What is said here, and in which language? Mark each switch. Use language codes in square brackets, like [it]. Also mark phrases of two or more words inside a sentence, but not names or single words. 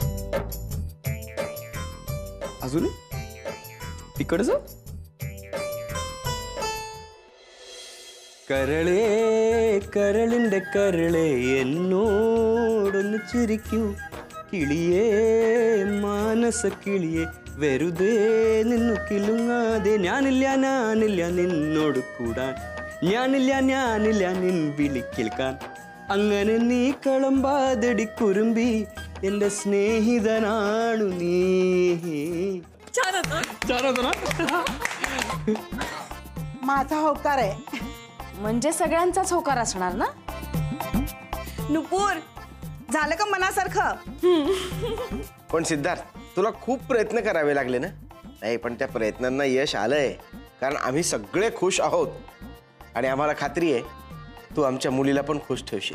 [mr] अजून तिकडचं [ml] കരളേ കരളിന്റെ കരളേ എന്നോടൊന്ന് ചിരിക്കൂ കിളിയേ മാനസ കിളിയേ വെറുതെ നിന്നു കിലുങ്ങാതെ ഞാനില്ല നിന്നോട് കൂടാൻ ഞാനില്ല നിൻ വിളി കേൾക്കാൻ അങ്ങനെ നീ കളമ്പാതടി കുറുമ്പി എന്റെ സ്നേഹിതനാണു നീ. [mr] माझा होकार आहे. म्हणजे सगळ्यांचाच होकार असणार ना. नुपूर झालं का मनासारखं? पण सिद्धार्थ तुला खूप प्रयत्न करावे लागले ना. नाही पण त्या प्रयत्नांना यश आलंय कारण आम्ही सगळे खुश आहोत आणि आम्हाला खात्री आहे तू आमच्या मुलीला पण खुश ठेवशील.